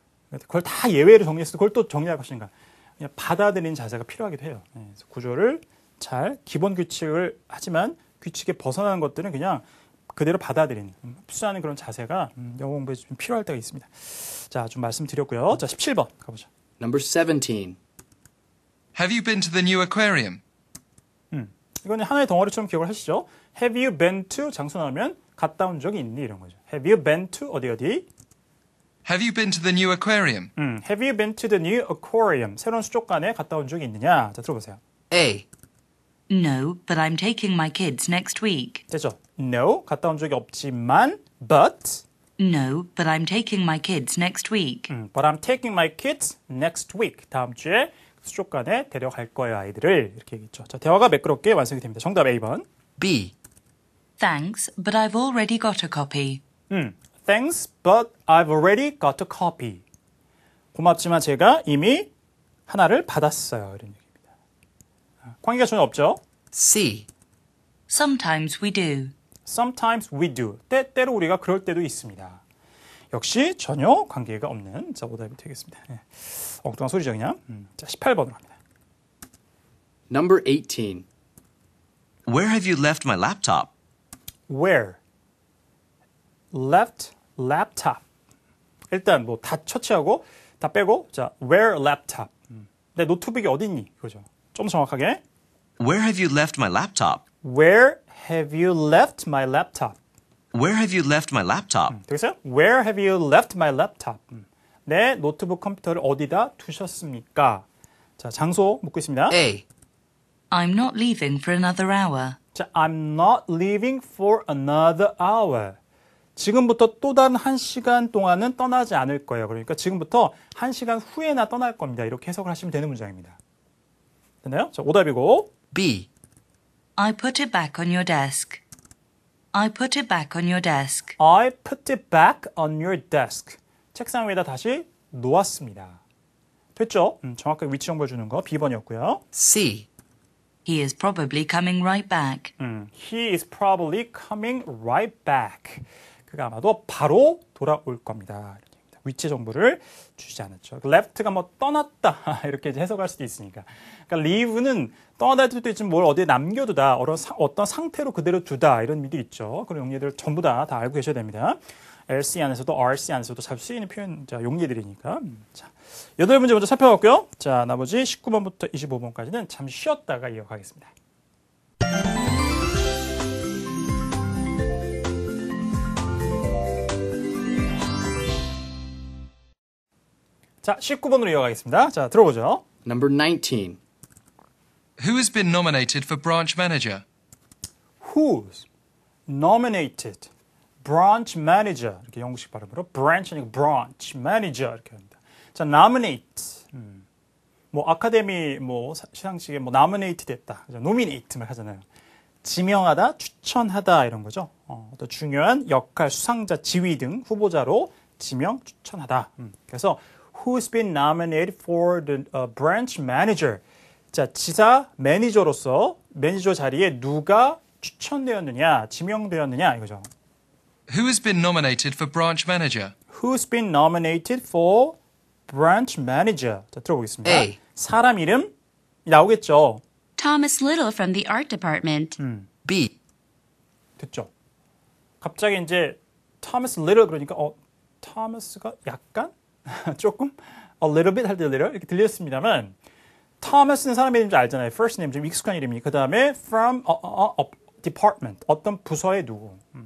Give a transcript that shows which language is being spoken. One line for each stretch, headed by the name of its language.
Korean: 그걸 다 예외로 정리해서 그걸 또 정리할 것인가? 그냥 받아들이는 자세가 필요하기도 해요. 그래서 구조를 잘 기본 규칙을 하지만 규칙에 벗어나는 것들은 그냥 그대로 받아들이는 흡수하는 그런 자세가 영어 공부에 좀 필요할 때가 있습니다. 자, 좀 말씀드렸고요. 자, 17번 가보죠.
English: Number 17. Have you been to the new aquarium?
Korean: 이거는 하나의 덩어리처럼 기억을 하시죠.
English: Have you been to
Korean: 장소 나오면 갔다 온 적이 있니? 이런 거죠.
English: Have you been to 어디? Have you been to the new aquarium? Have you been to the new aquarium?
Korean: 새로운 수족관에 갔다 온 적이 있느냐? 자, 들어보세요.
English: A. No, but I'm taking my kids next week.
Korean: 됐죠? No, 갔다 온 적이 없지만 but
English: No, but I'm taking my kids next week. But I'm taking my kids next week.
Korean: 다음 주에 수족관에 데려갈 거예요, 아이들을. 이렇게 얘기했죠. 자, 대화가 매끄럽게 완성이 됩니다. 정답 A번.
English: B. Thanks, but I've already got a copy. Thanks, but I've already got a copy.
Korean: 고맙지만 제가 이미 하나를 받았어요. 이런 얘기입니다. 관계가 전혀 없죠.
English: C. Sometimes we do. Sometimes we do.
Korean: 때때로 우리가 그럴 때도 있습니다. 역시 전혀 관계가 없는 자, 오답이 되겠습니다. 엉뚱한 소리죠, 그냥. 자, 18번으로 갑니다.
English: Number 18. Where have you left my laptop? Where? Left laptop.
Korean: 일단 뭐 다 처치하고 다 빼고 자,
English: where laptop.
Korean: 내 노트북이 어디 있니? 이거죠. 좀 정확하게.
English: Where have you left my laptop? Where have you left my laptop? Where have you left my laptop?
Korean: 되겠어요?
English: Where have you left my laptop?
Korean: 내 노트북 컴퓨터를 어디다 두셨습니까? 자, 장소 묻고 있습니다.
English: A. I'm not leaving for another hour. 자, I'm not leaving for another hour.
Korean: 지금부터 또 다른 1시간 동안은 떠나지 않을 거예요. 그러니까 지금부터 1시간 후에나 떠날 겁니다. 이렇게 해석을 하시면 되는 문장입니다. 됐나요? 자, 오답이고.
English: B. I put it back on your desk. I put it back on your desk. I put it back on your desk.
Korean: 책상 위에다 다시 놓았습니다. 됐죠? 정확하게 위치 정보를 주는 거 B번이었고요.
English: C. He is probably coming right back. He is probably coming right back.
Korean: 그가 아마도 바로 돌아올 겁니다. 이렇게 합니다. 위치 정보를 주지 않았죠. left가 뭐 떠났다 이렇게 이제 해석할 수도 있으니까. 그러니까 leave는 떠나다 할 수도 있지만 뭘 어디에 남겨두다, 어떤 상태로 그대로 두다 이런 의미도 있죠. 그런 용례들 전부 다 알고 계셔야 됩니다. LC 안에서도 RC 안에서도 잘 쓰이는 표현, 용례들이니까. 자, 8문제 먼저 살펴봤고요. 자, 나머지 19번부터 25번까지는 잠시 쉬었다가 이어가겠습니다. 자, 19번으로 이어가겠습니다. 자, 들어보죠.
English: Number 19. Who has been nominated for branch manager? Who's nominated branch manager.
Korean: 이렇게 영국식 발음으로 branch 아니고 branch manager 이렇게 합니다.
English: 자, nominate.
Korean: 뭐 아카데미 뭐 시상식에 뭐 nominate 됐다. nominate 말 하잖아요. 지명하다, 추천하다 이런 거죠. 어떤 중요한 역할, 수상자, 지위 등 후보자로 지명, 추천하다.
English: 그래서 who's been nominated for the branch manager.
Korean: 자, 지사 매니저로서 매니저 자리에 누가 추천되었느냐, 지명되었느냐 이거죠.
English: Who has been nominated for branch manager? Who's been nominated for branch manager?
Korean: 자, 들어보겠습니다.
English: A.
Korean: 사람 이름 나오겠죠.
English: Thomas Little from the art department. B.
Korean: 됐죠. 갑자기 이제 Thomas Little 그러니까 Thomas가 약간 조금
English: a little bit
Korean: 할 때 little 이렇게 들렸습니다만 Thomas는 사람 이름인지 알잖아요. First name 좀 익숙한 이름이. 그 다음에
English: from a department
Korean: 어떤 부서의 누구.